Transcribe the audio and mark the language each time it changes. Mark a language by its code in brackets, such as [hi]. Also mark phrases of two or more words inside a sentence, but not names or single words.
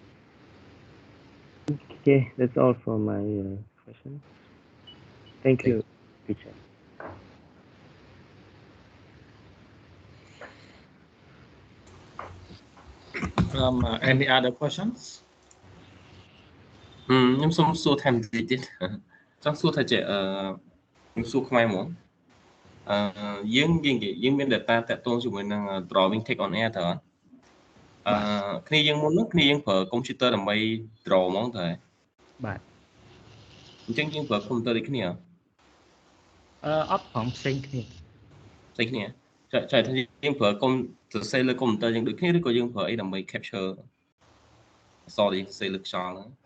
[en] Okay, that's all for my questions. Thank you, teacher. Any other questions? [km] ខ្ញុំសូមសួរថែមតិចទៀតចង់សួរថាចេះខ្ញុំសួរខ្មែរហ្មងយើងមាន data តាក់ទងជាមួយនឹង [en] drawing take on air [km] តើគ្នាយើងមុននោះគ្នាយើងប្រើ computer ដើម្បី draw ហ្មងតើ បាទ អញ្ចឹងយើងប្រើ computer ដូចគ្នា អត់ផងផ្សេងគ្នា ចែកថាយើងប្រើកុំសរសេរលើ computer យើងដូចគ្នាឬក៏យើងប្រើអីដើម្បី capture អក្សរដែលសរសេរលើខ្យល់ហ្នឹង